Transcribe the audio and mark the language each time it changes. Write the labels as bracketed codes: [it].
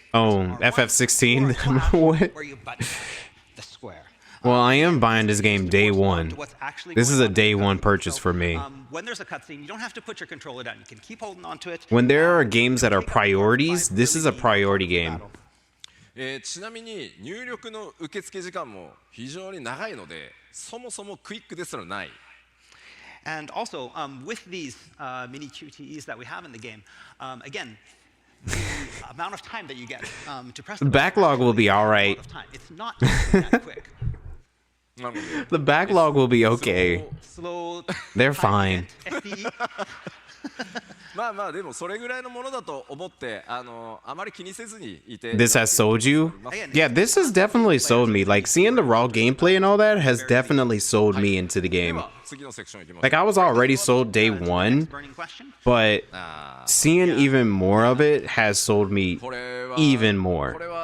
[en] Oh, FF16? What? The square. Well, I am buying this game day one. This is a day one purchase for me. When there's a cutscene, you don't have to put your controller down. You can keep holding on to it. When there are games that are priorities, this is a priority game. [ja] ちなみに入力の受付時間も非常に長いので、そもそもクイックですらない。 [en] And also, with these mini QTEs that we have in the game, again, the amount of time that you get to press the backlog will be all right. It's not that quick. The backlog will be okay. Slow. They're fine. FDE. [ja] まあまあでもそれぐらいのものだと思ってあまり気にせずにいて。 [en] This has sold you? Yeah, this has definitely sold me. Like, seeing the raw gameplay and all that has definitely sold me into the game. Like, I was already sold day one, but seeing even more of it has sold me even more.